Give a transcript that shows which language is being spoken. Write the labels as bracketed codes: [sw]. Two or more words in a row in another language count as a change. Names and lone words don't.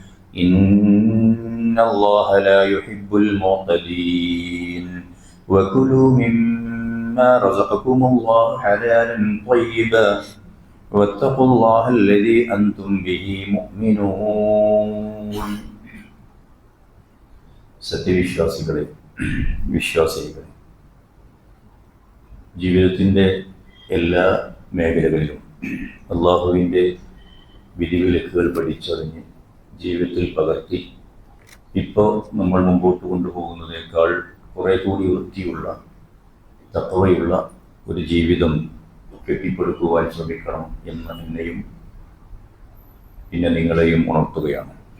[ar] إن الله لا يحب المعتدين وكلوا مما رزقكم الله حلالا طيبا واتقوا الله الذي أنتم به مؤمنون [ml] സത്യവിശ്വാസികളെ വിശ്വാസികളെ ജീവിതത്തിൻ്റെ എല്ലാ മേഖലകളിലും അള്ളാഹുവിൻ്റെ വിധിവിലക്കുകൾ പഠിച്ചറിഞ്ഞ് ജീവിതത്തിൽ പകർത്തി ഇപ്പോൾ നമ്മൾ മുമ്പോട്ട് കൊണ്ടുപോകുന്നതിനേക്കാൾ കുറേ കൂടി വൃത്തിയുള്ള തഖ്വയുള്ള ഒരു ജീവിതം കെട്ടിപ്പടുക്കുവാൻ ശ്രമിക്കണം എന്ന് എന്നെയും പിന്നെ നിങ്ങളെയും ഉണർത്തുകയാണ്.